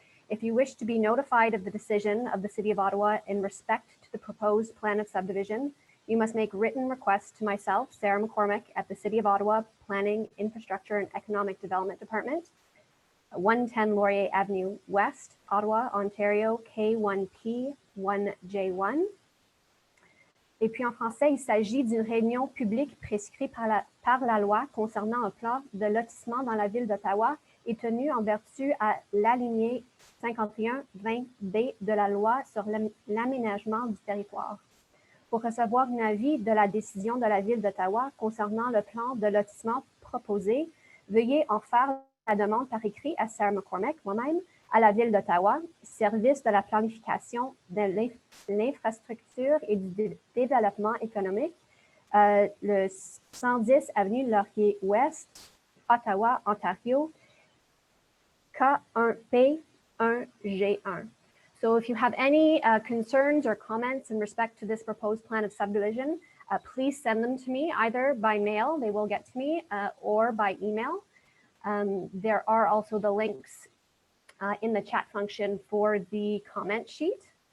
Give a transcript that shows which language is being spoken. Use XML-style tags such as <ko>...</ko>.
<en>If you wish to be notified of the decision of the City of Ottawa in respect to the proposed plan of subdivision, you must make written requests to myself, Sarah McCormick, at the City of Ottawa Planning, Infrastructure and Economic Development Department, 110 Laurier Avenue West, Ottawa, Ontario, K1P 1J1.</en> <fr>Et puis en français, il s'agit d'une réunion publique prescrite par la loi concernant un plan de lotissement dans la ville d'Ottawa et tenue en vertu à l'alinéa 51-20B de la loi sur l'aménagement du territoire. Pour recevoir un avis de la décision de la ville d'Ottawa concernant le plan de lotissement proposé, veuillez en faire la demande par écrit à Sarah McCormick, moi-même, à la ville d'Ottawa, service de la planification de l'infrastructure et du développement économique, le 110 avenue Laurier Ouest, Ottawa, Ontario, K1P1G1.</fr> <en>So if you have any concerns or comments in respect to this proposed plan of subdivision, please send them to me either by mail, they will get to me, or by email. There are also the links in the chat function for the comment sheet.</en>